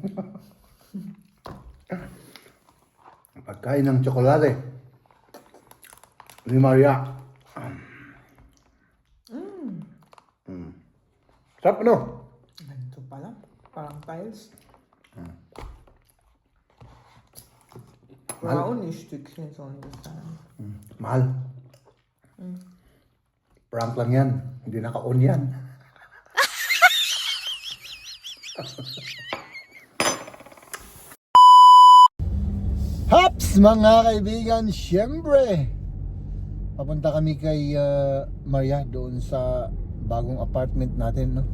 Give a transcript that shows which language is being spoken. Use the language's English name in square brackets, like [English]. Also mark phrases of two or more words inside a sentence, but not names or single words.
[Filipino] Pagkain ng tsokolate ni Maria. Sarap, ano? Ganito pala. Parang tiles. [German] Brown Stückchen sollen das sein. [Filipino] Mahal. Prank lang yan. Hindi naka-on yan. Haps, mga kaibigan, syempre papunta kami kay Maria doon sa bagong apartment natin, no?